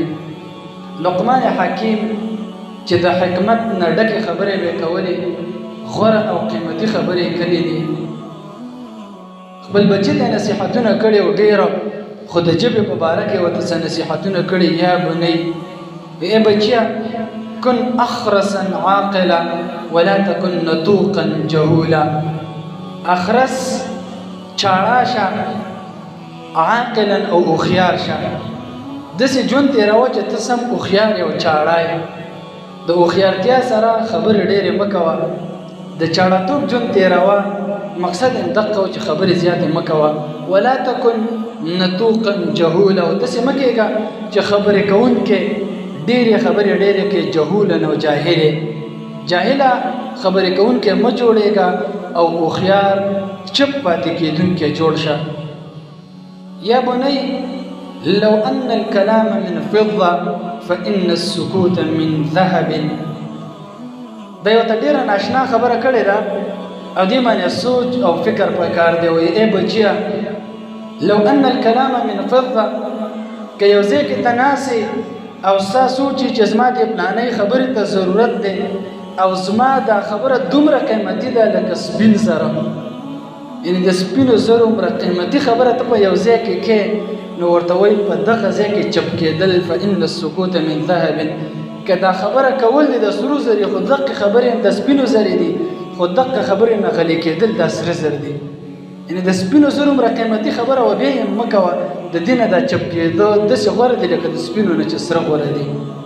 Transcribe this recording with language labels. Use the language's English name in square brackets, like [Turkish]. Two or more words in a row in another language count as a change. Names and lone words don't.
[Pashto] لقمان حکیم چې د حکمت نه ډکې خبرې به کولې، غوره او قیمتي خبرې کړي دي. خپل بچي ته نصیحتونه کړي او ډېره، خو د ژبې په باره کې ورته څه نصیحتونه کړي. [Arabic] یا بنی، [Pashto] ای بچیا [Arabic] کن اخرسا عاقلا ولا تکن نطوقا جهولا. [Pashto] اخرس چاړه شه، عاقلا او هوښیار شه. داسې ژوند تېروه چې ته سم هوښیار یې او چاړه یې. د هوښیارتیا سره خبرې ډېرې مه کوه، د چاړهتوب ژوند تېروه. مقصد یې دقه و چې خبرې زیاتې مه کوه. [Arabic] ولا تکن نطوقا جهولا، [Pashto] او داسې مه کېږه چې خبرې کوونکې ډېرې خبرې ډېرې کې جهولا او جاهلې. جاهله خبرې کوونکې مه جوړېږه او هوښیار چپ پاتې کېدونکې جوړ شه. [Arabic] یا بنی لو ان الكلام من فضة فإن السكوت من ذهب. [Pashto] دا یو ته ډېره ناشنا خبره کړې ده او دې باندې سوچ او فکر پکار دی. وایي ای بچیه [Arabic] لو ان الكلام من فضة، [Pashto] که یو ځای کې ته ناستې او ستا سوچي چې زما دې پلانۍ خبرې ته ضرورت دی او زما دا خبره دومره قیمتي ده لکه سپین زره، یعنې د سپینو زرو عمره قیمتي خبره ته په یو ځای کې کې، نو ورته وایي په دغه ځای کې چپ کېدل [Arabic] فإن السکوت من ذهب. [Pashto] که دا خبره کول دي د سرو زرې، خو دقې خبرې د سپینو زرې دي، خو دقه خبرې نه غلي کېدل دا سره زر دي. یعنې د سپینو زرو عمره قیمتي خبره و بیا یې مه کوه، د دې نه دا چپ کېدو داسې غوره دي لکه د سپینو نه چې سره غوره دي.